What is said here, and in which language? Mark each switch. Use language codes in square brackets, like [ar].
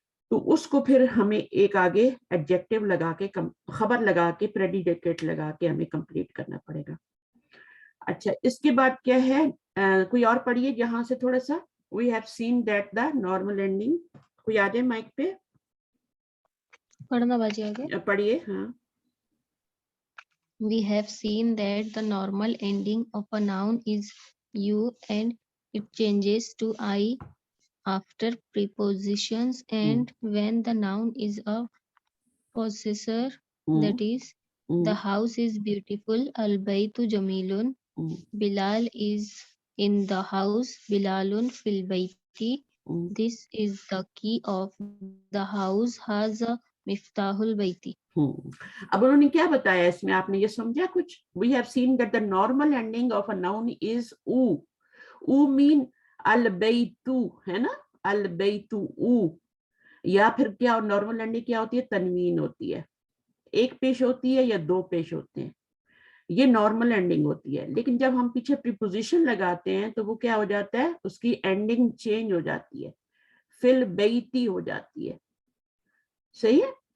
[hi] तो उसको फिर हमें एक आगे एडजेक्टिव लगा के, खबर लगा के, प्रेडिकेट लगा के हमें कंप्लीट करना पड़ेगा। अच्छा, इसके बाद क्या है, कोई और पढ़िए जहां से थोड़ा सा। [en] we have seen that the normal ending, [hi] कोई आ जाए माइक पे, पढ़ना बाजी आगे। पढ़िए। हाँ, [en] We have seen that the normal ending of a noun is u and it changes to I after prepositions and when the noun is a possessor, that is, the house is beautiful, [ar] al-baytu jamilun, [en] Bilal is in the house, [ar] Bilalun fil bayti, [en] this is the key of the house, [ar] haza miftahul bayti. [hi] अब उन्होंने क्या बताया इसमें, आपने ये समझा कुछ? [en] We have seen that the normal ending of a noun is u. U mean al-baytu, [hi] है ना, [en] al-baytu u. [hi] या फिर क्या नॉर्मल एंडिंग क्या होती है, तनवीन होती है, एक पेश होती है या दो पेश होते हैं, ये नॉर्मल एंडिंग होती है। लेकिन जब हम पीछे प्रीपोजिशन लगाते हैं तो वो क्या हो जाता है, उसकी एंडिंग चेंज हो जाती है, फिल बैती हो जाती है। सही है।